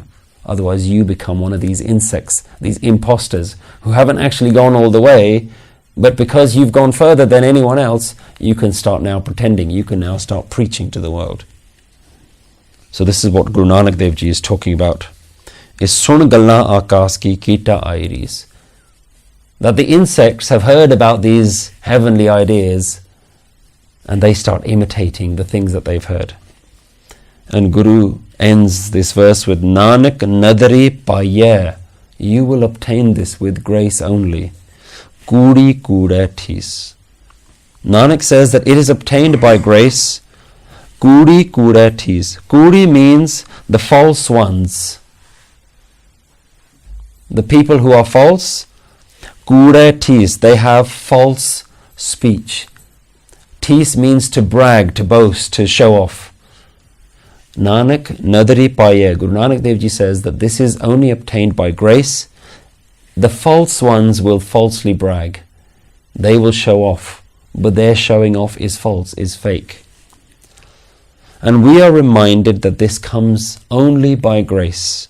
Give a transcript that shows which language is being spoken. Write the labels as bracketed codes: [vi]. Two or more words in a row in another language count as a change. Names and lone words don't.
[en] Otherwise you become one of these insects, these imposters, who haven't actually gone all the way, but because you've gone further than anyone else, you can start now pretending, you can now start preaching to the world. So this is what Guru Nanak Dev Ji is talking about. [pa] ਇਸ ਸੁਣਿ ਗਲਾ ਆਕਾਸ ਕੀ ਕੀਟਾ ਆਈ ਰੀਸ. [en] That the insects have heard about these heavenly ideas, and they start imitating the things that they've heard. And Guru ends this verse with [pa] ਨਾਨਕ ਨਦਰੀ ਪਾਈਐ. [en] You will obtain this with grace only. [pa] ਕੂੜੀ ਕੂੜੈ ਠੀਸ. [en] Nanak says that it is obtained by grace. [pa] ਕੂੜੀ ਕੂੜੈ ਠੀਸ. [en] Kudi means the false ones. The people who are false. [pa] ਕੂੜੈ ਠੀਸ. [en] They have false speech. Tis means to brag, to boast, to show off. [pa] ਨਾਨਕ ਨਦਰੀ ਪਾਈਐ. [en] Guru Nanak Dev Ji says that this is only obtained by grace. The false ones will falsely brag. They will show off, but their showing off is false, is fake. And we are reminded that this comes only by grace.